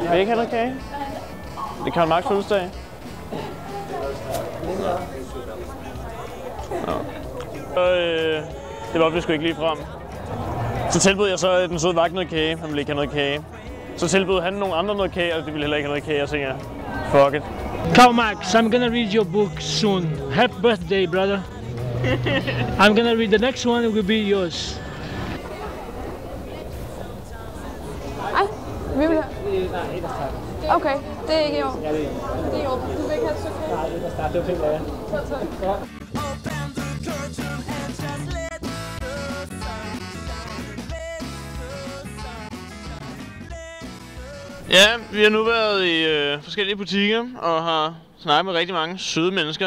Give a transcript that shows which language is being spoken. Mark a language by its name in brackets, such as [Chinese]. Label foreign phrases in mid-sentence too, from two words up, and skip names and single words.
[Danish] Vil I ikke have noget kage? Det er Karl Marx fødselsdag. Det var vi sgu ikke lige frem. Så tilbød jeg så den søde vagt noget kage. Han ville ikke have noget kage. Så tilbød han nogle andre noget kage, og de ville heller ikke have noget kage. Jeg tænker, [English] fuck it. Karl Marx, I'm gonna read your book soon. Happy birthday, brother. I'm gonna read the next one. It will be yours. [Danish] Ej, vi vil have. Okay, det er ikke i år. Ja, det er Det er i år. Du vil ikke have et stykke kage? Nej, det er start. Det var pænt af jer. Ja. Ja, vi har nu været i forskellige butikker og har snakket med rigtig mange søde mennesker.